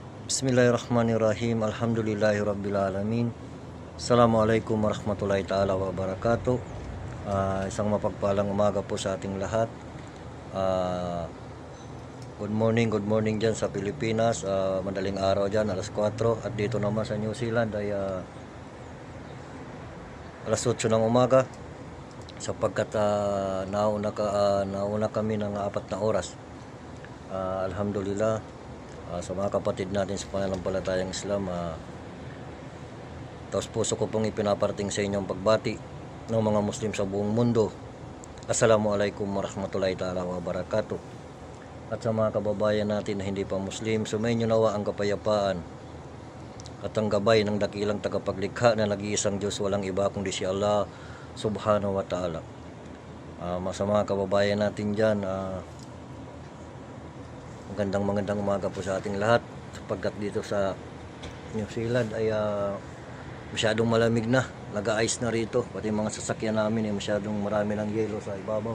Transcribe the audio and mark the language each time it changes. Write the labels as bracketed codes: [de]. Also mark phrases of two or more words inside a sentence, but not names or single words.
[ar] بسم الله الرحمن الرحيم. الحمد لله رب العالمين. السلام عليكم ورحمة الله تعالى وبركاته. [tl] Isang mapagpalang umaga po sa ating lahat. [en] Good morning [tl] dyan sa Pilipinas. Madaling araw dyan, alas 4. At dito naman sa New Zealand ay alas 8 ng umaga. Sapagkat nauna kami ng 4 na oras. [ar] الحمد لله. [tl] Sa mga kapatid natin sa pananampalatayang Islam, taos puso ko pong ipinaparating sa inyong pagbati ng mga Muslim sa buong mundo. [ar] السلام عليكم ورحمة الله تعالى وبركاته. [tl] At sa mga kababayan natin na hindi pa Muslim, sumainyo nawa ang kapayapaan at ang gabay ng dakilang tagapaglikha na nag-iisang Diyos, walang iba kundi si Allah [ar] سبحانه وتعالى. [tl] Sa mga kababayan natin dyan, magandang umaga po sa ating lahat, sapagkat dito sa New Zealand ay masyadong malamig na, nag-ice na rito, pati mga sasakyan namin ay masyadong marami ng yelo sa ibabaw.